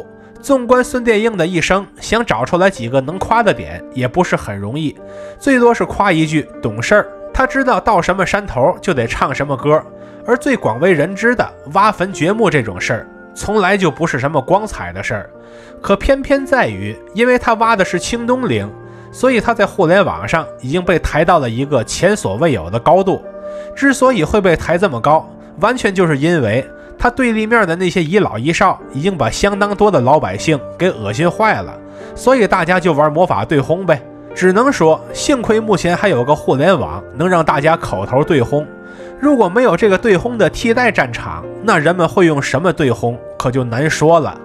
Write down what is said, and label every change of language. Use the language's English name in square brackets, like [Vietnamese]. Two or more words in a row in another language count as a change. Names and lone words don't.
[Chinese] 縱觀孫殿英的一生，想找出來幾個能誇的點也不是很容易，最多是誇一句懂事兒，他知道到什麼山頭就得唱什麼歌。而最廣為人知的挖墳掘墓這種事兒， 從來就不是什麼光彩的事兒。可偏偏在于，因為他挖的是清東陵，所以他在互聯網上已經被抬到了一個前所未有的高度。之所以會被抬這麼高，完全就是因為他對立面的那些遺老遺少已經把相當多的老百姓給惡心壞了，所以大家就玩魔法對轟唄。只能說幸虧目前還有個互聯網能讓大家口頭對轟，如果沒有這個對轟的替代戰場，那人們會用什麼對轟可就難說了。